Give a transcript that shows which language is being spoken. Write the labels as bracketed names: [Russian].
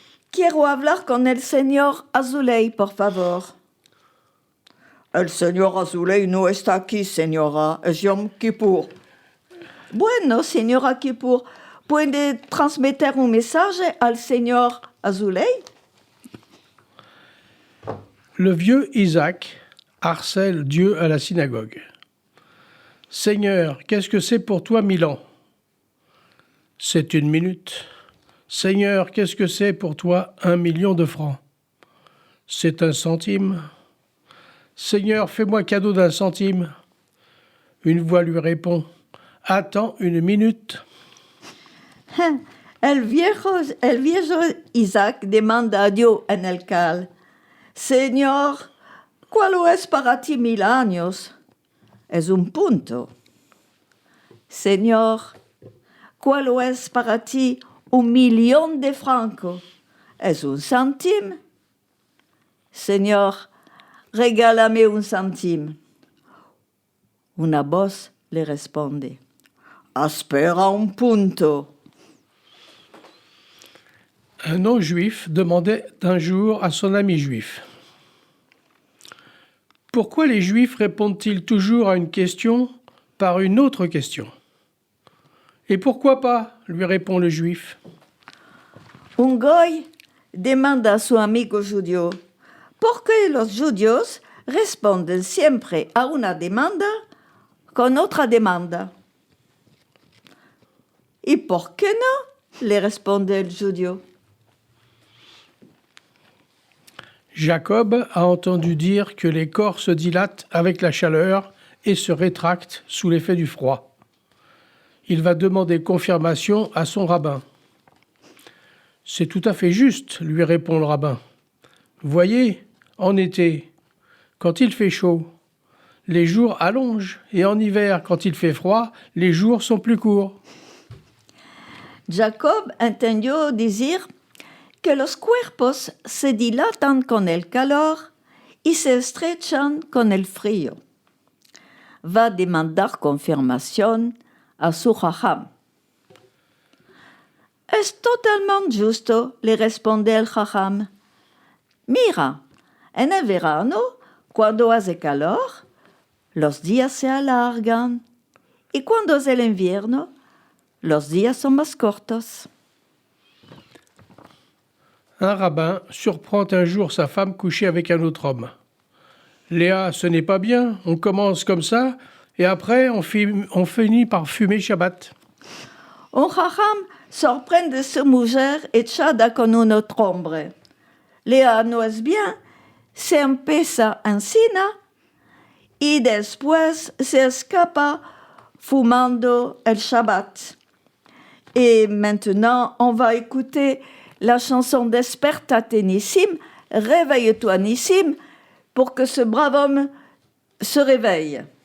[Ladino] Quiero hablar con el señor Azoulay, por favor. El señor Azoulay no está aquí, señora. Es Yom Kippur. Bueno, señora Kippur, ¿puede transmitir un mensaje al señor Azoulay? [French] Le vieux Isaac harcèle Dieu à la synagogue. « Seigneur, qu'est-ce que c'est pour toi 1000 ans ? C'est 1 minute. Seigneur, qu'est-ce que c'est pour toi 1 million de francs ? C'est 1 centime. Seigneur, fais-moi cadeau d'1 centime. Une voix lui répond, attends 1 minute. [Ladino] El viejo Isaac demanda a Dios en el cal, Señor, ¿cuál es para ti 1000 años? Es 1 punto. Señor, ¿cuál es para ti 1 [French] million de [Ladino] francos? Es 1 centime. Señor, regálame 1 centime. Una voz le responde, espera 1 punto. [French] Un non-juif demandait un jour à son ami juif, « Pourquoi les juifs répondent-ils toujours à une question par une autre question ?»« Et pourquoi pas ?» lui répond le juif. [Ladino] Un goy demanda a su amigo judío, ¿por qué los judíos responden siempre a una demanda con otra demanda? ¿Y por qué no? Le responde el judío. [French] Jacob a entendu dire que les corps se dilatent avec la chaleur et se rétractent sous l'effet du froid. Il va demander confirmation à son rabbin. « C'est tout à fait juste, » lui répond le rabbin. « Voyez, en été, quand il fait chaud, les jours allongent, et en hiver, quand il fait froid, les jours sont plus courts. » [Ladino] Jacob entendió decir que los cuerpos se dilatan con el calor y se estrechan con el frío. Va demandar confirmación a su jajam. Es totalmente justo, le responde el jajam. Mira, en el verano, cuando hace calor, los días se alargan, y cuando es el invierno, los días son más cortos. [French] Un rabbin surprend un jour sa femme couchée avec un autre homme. « Léa, ce n'est pas bien, on commence comme ça, et après on finit par fumer Shabbat. » [Ladino] Un jajam sorprende su mujer echada con un otro hombre. Léa, no es bien, se empieza encina y después se escapa fumando el Shabbat. [French] Et maintenant, on va écouter la chanson Despertate Nissim, Réveille-toi Nissim, pour que ce brave homme se réveille.